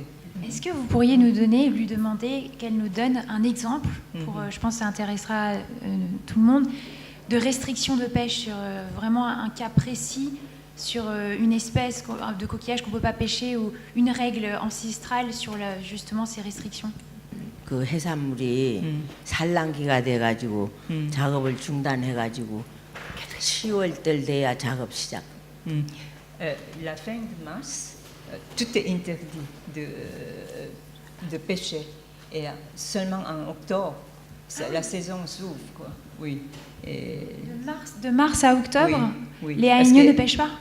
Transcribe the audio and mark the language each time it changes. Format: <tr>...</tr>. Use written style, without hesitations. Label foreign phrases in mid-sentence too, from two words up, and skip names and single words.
<fr>Est-ce que vous pourriez lui demander qu'elle nous donne un exemple, je pense que ça intéressera tout le monde, de restriction de pêche sur vraiment un cas précis, sur une espèce de coquillage qu'on ne peut pas pêcher ou une règle ancestrale sur justement ces restrictions?</fr> <ko>그 해산물이 산란기가 돼가지고 작업을 중단해가지고 10월달 돼야 작업 시작.</ko> <fr>La fin de mars, tout est interdit de pêcher. Et seulement en octobre, la saison s'ouvre, quoi. Oui. Et de mars à octobre, oui, les haïgneux ne pêchent pas?</fr>